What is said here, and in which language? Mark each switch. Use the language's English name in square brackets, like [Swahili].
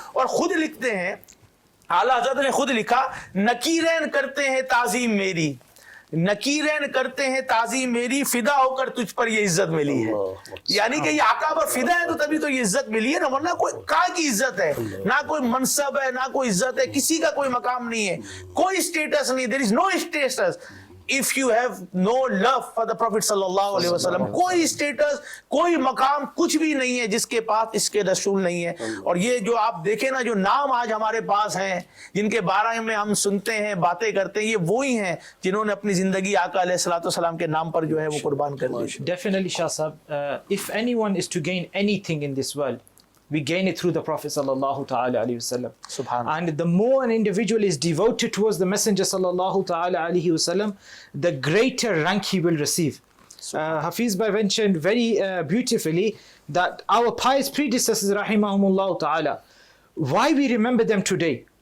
[Urdu] اور خود لکھتے ہیں، اعلیٰ حضرت نے خود لکھا، نکیرین کرتے ہیں تعظیم میری، نکیرین کرتے ہیں تعظیم میری، فدا ہو کر تجھ پر یہ عزت ملی ہے. یعنی کہ یہ آقا پر فدا ہے تو تبھی تو یہ عزت ملی ہے نا، ورنہ کوئی کہاں کی عزت ہے؟ نہ کوئی منصب ہے، نہ کوئی عزت ہے، کسی کا کوئی مقام نہیں ہے، کوئی اسٹیٹس نہیں. [English] there is no status if you have no love for the Prophet صلی اللہ علیہ وسلم. [Urdu] کوئی اسٹیٹس، کوئی مقام، کچھ بھی نہیں ہے جس کے پاس اس کے رسول نہیں ہے. اور یہ جو آپ دیکھیں نا، جو نام آج ہمارے پاس ہیں، جن کے بارے میں ہم سنتے ہیں، باتیں کرتے ہیں، یہ وہی ہیں جنہوں نے اپنی زندگی آقا علیہ الصلوۃ والسلام کے نام پر جو ہے وہ قربان کر دی. [English] Definitely, Shah Sahab, if anyone is to gain anything in this world, we gain it through the Prophet sallallahu ta'ala alayhi wasallam. Subhanallah. And the more an individual is devoted towards the Messenger sallallahu ta'ala alayhi wasallam, the greater rank he will receive. Hafiz Bhai mentioned very beautifully that our pious predecessors rahimahumullah ta'ala, why we remember them today?